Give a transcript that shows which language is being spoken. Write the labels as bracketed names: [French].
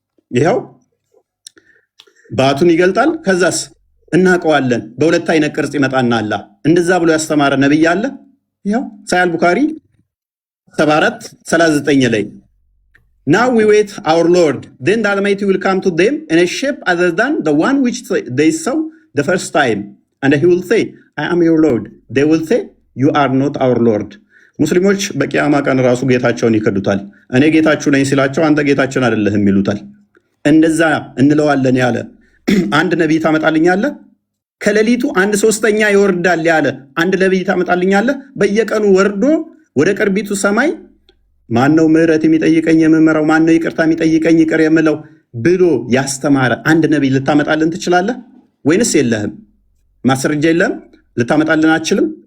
[Amharic] ይኸው ባቱን ይገልጣል። ከዛስ እናውቀዋለን በሁለት አይነት ቅርጽ ይመጣና አላህ እንደዛ ብሎ ያስተማረ ነብይ አለ? ይኸው ሳሂህ ቡኻሪ 74:39 ላይ [English] Now we wait our Lord, then the Almighty will come to them in a shape other than the one which they saw the first time, and he will say, I am your Lord. They will say, you are not our Lord. [Amharic] ሙስሊሞች በቂያማ ቀን ራሱ ጌታቸውን ይከዱታል። እኔ ጌታችሁ ነኝ ሲላቸው አንተ ጌታችን አይደለህም ይሉታል። እንደዛ እንለዋለን ያለ አንድ ነቢይ ታመጣልኛለህ? ከሌሊቱ 1/3 ይወርዳል ያለ አንድ ነቢይ ታመጣልኛለህ? በየቀኑ ወርዶ ወደ ቅርቢቱ ሰማይ ማነው ምህረት የሚጠይቀኝ የምመራው፣ ማነው ይቅርታ የሚጠይቀኝ ይቅር የምለው ብሎ ያስተማረ አንድ ነቢይ ልታመጣልን ትችላለህ ወይንስ የለህም? ማስረጃ የለህም? ልታመጣልን አትችልም?